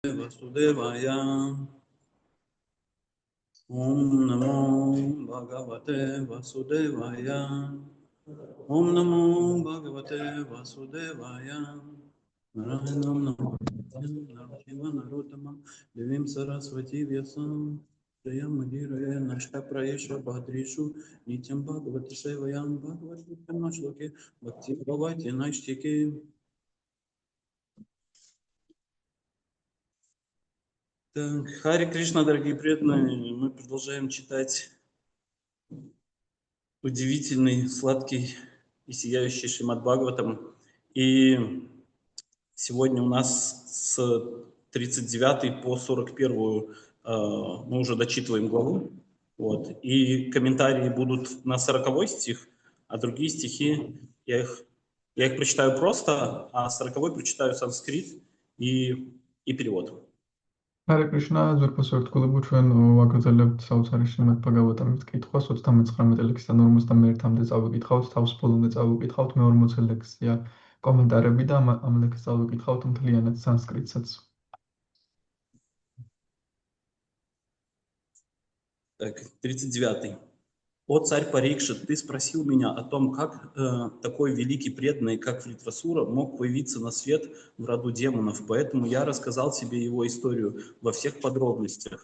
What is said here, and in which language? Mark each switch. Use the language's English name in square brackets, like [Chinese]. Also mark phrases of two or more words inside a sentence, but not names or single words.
[Sanskrit] वासुदेवाय ॐ नमो भगवते वासुदेवाय ॐ नमो भगवते वासुदेवाय नारायणं नरसिंह नरोत्तमं देविं सरस्वति व्यासं जयं मधिराय नष्ट प्रायेश भद्रिषु नित्यं भगवते सेवयं भगवते नश्लोके भक्ति भवति नष्टिके. [Russian] Хари Кришна, дорогие преданные, мы продолжаем читать удивительный, сладкий и сияющий Шримад Бхагаватам. И сегодня у нас с 39 по 41 мы уже дочитываем главу. Вот. И комментарии будут на 40 стих, а другие стихи, я их прочитаю просто, а 40 прочитаю санскрит и перевод. [Georgian] Hare Krishna, ზურგოს ერთგულებო ჩვენ ვაგრძელებთ საოცარი შრიმად ბაგავატამის კითხვას 39 ლექსიდან 51-მდე წავიკითხავთ, თავს ბოლომდე წავიკითხავთ მე-40 ლექსია კომენტარები და ამ ლექსს წავიკითხავთ მთლიანად სანსკრიტსაც. [Russian] Так, 39. О царь Парикшит, ты спросил меня о том, как такой великий преданный, как Вритрасура, мог появиться на свет в роду демонов, поэтому я рассказал тебе его историю во всех подробностях.